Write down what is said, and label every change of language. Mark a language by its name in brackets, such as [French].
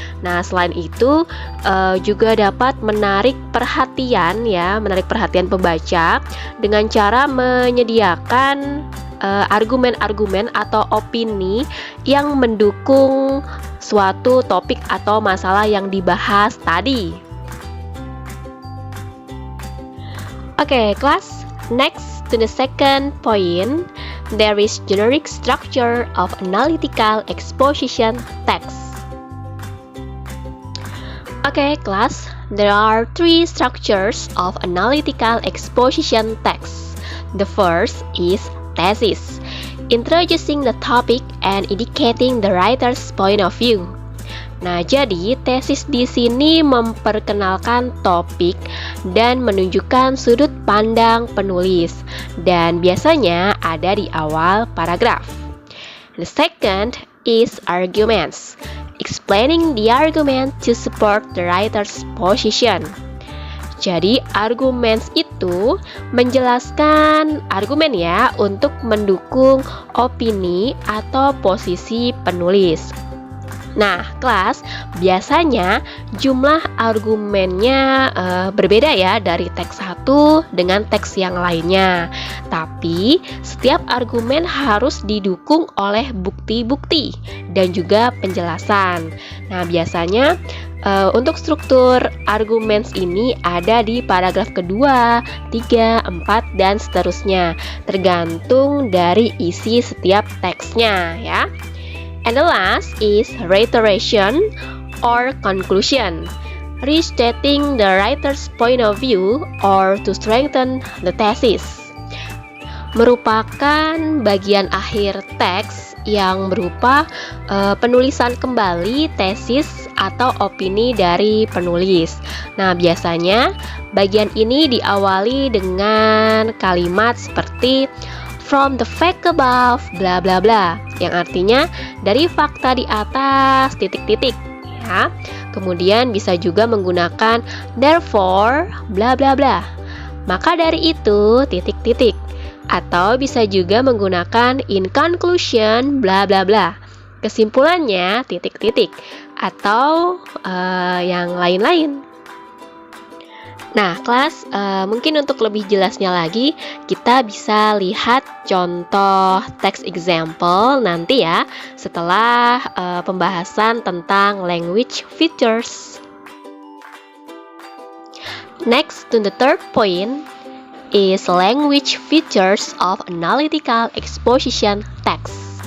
[Indonesian] Nah, selain itu juga dapat menarik perhatian pembaca dengan cara menyediakan argumen-argumen atau opini yang mendukung suatu topik atau masalah yang dibahas tadi. Oke, kelas. [English] Next to the second point, there is generic structure of analytical exposition text. [Indonesian] Oke, kelas. [English] There are three structures of analytical exposition text. The first is thesis, introducing the topic and indicating the writer's point of view. [Indonesian] Nah, jadi tesis di sini memperkenalkan topik dan menunjukkan sudut pandang penulis, dan biasanya ada di awal paragraf. [English] The second is arguments, explaining the argument to support the writer's position. [Indonesian] Jadi arguments itu menjelaskan argumen ya untuk mendukung opini atau posisi penulis. Nah, kelas, biasanya jumlah argumennya berbeda ya dari teks satu dengan teks yang lainnya. Tapi setiap argumen harus didukung oleh bukti-bukti dan juga penjelasan. Nah, biasanya untuk struktur arguments ini ada di paragraf kedua, 3, 4, dan seterusnya, tergantung dari isi setiap teksnya ya. [English] And the last is reiteration or conclusion, restating the writer's point of view or to strengthen the thesis. [Indonesian] Merupakan bagian akhir teks yang berupa penulisan kembali tesis atau opini dari penulis. Nah, biasanya bagian ini diawali dengan kalimat seperti [English] from the fact above bla bla [Indonesian] bla, yang artinya dari fakta di atas titik-titik ya. Kemudian bisa juga menggunakan [English] therefore bla bla bla, [Indonesian] maka dari itu titik-titik, atau bisa juga menggunakan [English] in conclusion bla bla bla, [Indonesian] kesimpulannya titik-titik, atau yang lain-lain. Nah, kelas, mungkin untuk lebih jelasnya lagi, kita bisa lihat contoh text example nanti ya, setelah pembahasan tentang language features. [English] Next to the third point is language features of analytical exposition text.